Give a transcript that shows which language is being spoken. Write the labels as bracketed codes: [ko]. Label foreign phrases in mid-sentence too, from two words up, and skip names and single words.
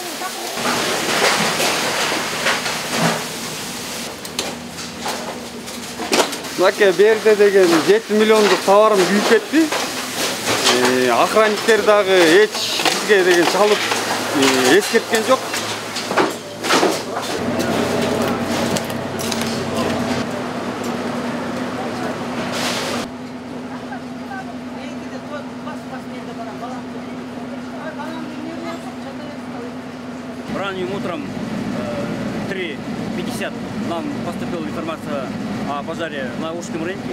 [ky] Мынакей берде деген 7 миллиондук товарым күйүп кетти. Охранниктер дагы эч бизге деген чалып эскерткен жок. [ru] Ранним утром 3:50 нам поступила информация о пожаре на Ужском рынке.